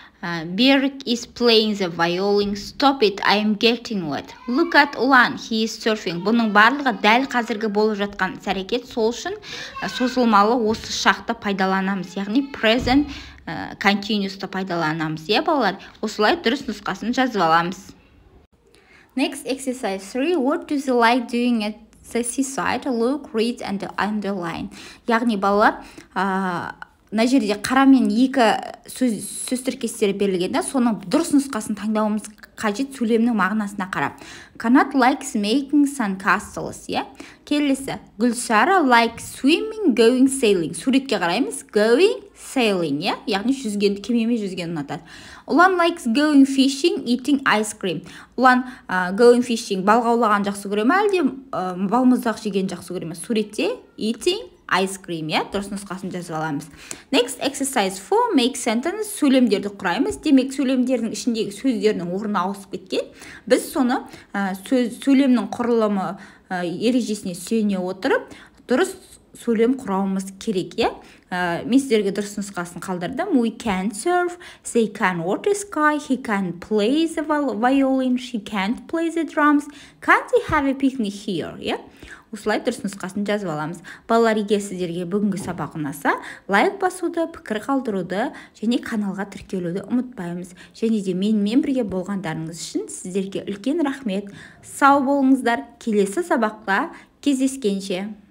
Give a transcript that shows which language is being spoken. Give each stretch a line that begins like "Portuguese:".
English: Berk is playing the violin. Stop it, I am getting wet. Look at Ulan, he is surfing.
Kazakh: Бұның барлығы дәл қазіргі болып жатқан әрекет, сол үшін созылмалы осы шақты пайдаланамыз. Яғни present continuous'ты пайдаланамыз. Е, балалар, осылай дұрыс нұсқасын жазып аламыз.
English: Next exercise 3. What do you like doing at the seaside? Look, read and underline.
Kazakh: Яғни балалар, мына жерде қарамен екі сөз тіркестері берілген, соның дұрыс нұсқасын таңдауымыз қажет сөйлемнің мағынасына қарап.
English: Канат likes making sandcastles,
Kazakh: иә. Келесі,
English: Гүлсара likes swimming, going sailing.
Kazakh: Суретке қараймыз,
English: going sailing,
Kazakh: иә. Яғни жүзген, кемемен жүзген ұнатады.
English: Ұлан likes going fishing, eating ice cream.
Kazakh: Ұлан
English: going fishing,
Kazakh: балға аулаған жақсы көре ме, әлде балмұздақ жеген жақсы көре ме? Суретте
English: eating ice cream,
Kazakh: иә, дұрыс нұсқасын жазып аламыз.
English: Next exercise 4. Make sentence.
Kazakh: Сөйлемдерді құраймыз. Демек, сөйлемдердің ішіндегі сөздердің орны ауысып кеткен. Біз соны сөйлемнің құрылымы ережесіне сүйене отырып, дұрыс сөйлем құрауымыз керек, иә. Мен сіздерге дұрыс нұсқасын қалдырдым.
English: We can surf, they can water ski, he can play the violin, she can't play the drums, can't they have a picnic here, иә.
Kazakh: Осылай дұрыс нұсқасын жазып аламыз. Балалар, егер сіздерге бүгінгі сабақ ұнаса, лайк басуды, пікір қалдыруды және каналға тіркелуді ұмытпаймыз. Және де менімен бірге болғандарыңыз үшін сіздерге үлкен рахмет. Сау болыңыздар. Келесі сабақта кездескенше.